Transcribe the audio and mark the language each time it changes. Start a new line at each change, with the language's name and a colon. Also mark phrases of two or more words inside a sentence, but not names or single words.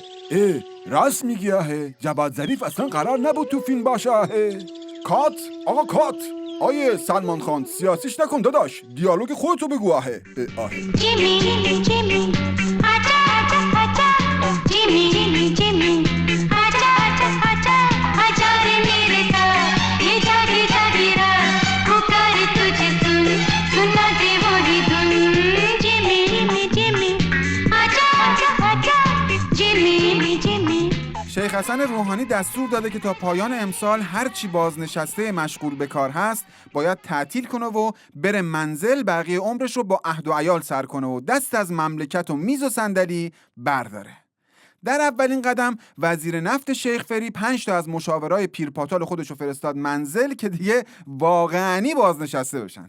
Persian: راست میگی جواد ظریف اصلا قرار نبود تو فیلم باشه. کات آقا کات، آیه سلمان خان سیاسیش نکن داداش، دیالوگ خودتو بگو. آهه
Hindi: जिमी जिमी आजा आजा आजा जिमी जिमी आजा आजा आजा आजा रे मेरे साथ ये जागे जागे रात पुकारे तुझे सुना दे वही धुन जिमी जिमी आजा आजा आजा जिमी जिमी.
Persian: شیخ حسن روحانی دستور داده که تا پایان امسال هر چی بازنشسته مشغول به کار هست باید تعطیل کنه و بره منزل بقیه عمرش رو با عهد و عیال سر کنه و دست از مملکت و میز و صندلی برداره. در اولین قدم وزیر نفت شیخ فری 5 تا از مشاورای پیرپاتال خودش رو فرستاد منزل که دیگه واقعاً بازنشسته بشن.